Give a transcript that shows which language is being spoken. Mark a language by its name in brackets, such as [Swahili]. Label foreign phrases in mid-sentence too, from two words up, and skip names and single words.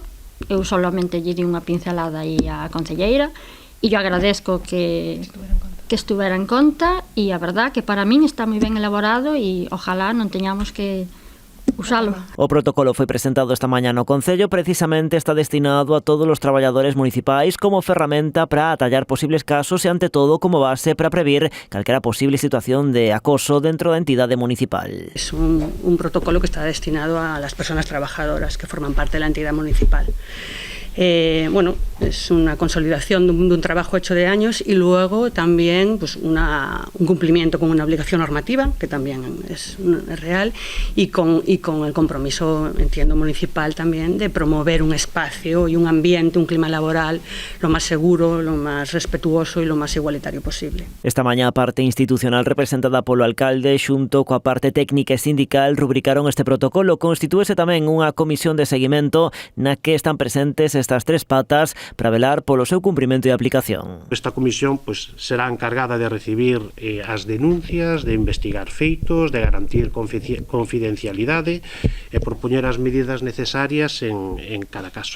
[Galician] Eu solamente lle di unha pincelada aí á concelleira e [Spanish] yo agradezco [Galician] que estuvera en conta, e a verdad que para min está moi ben elaborado e ojalá non teñamos que usalo. O protocolo foi presentado esta mañá no Concello, precisamente está destinado a todos os traballadores municipais como ferramenta para atallar posibles casos e, ante todo, como base para previr calquera posible situación de acoso dentro da entidade municipal. [Spanish] Es un protocolo que está destinado a las personas trabajadoras que forman parte de la entidad municipal. Bueno, es una consolidación de un trabajo hecho de años y luego también pues, un cumplimiento con una obligación normativa, que también es real, y con el compromiso, entiendo, municipal también de promover un espacio y un ambiente, un clima laboral lo más seguro, lo más respetuoso y lo más igualitario posible. [Galician] Esta mañá a parte institucional representada polo alcalde xunto coa parte técnica e sindical rubricaron este protocolo. Constitúese tamén unha comisión de seguimento na que están presentes estas tres patas para velar polo seu cumprimento e aplicación. Esta comisión pues, será encargada de recibir as denuncias, de investigar feitos, de garantir confidencialidade e propoñer as medidas necesarias en cada caso.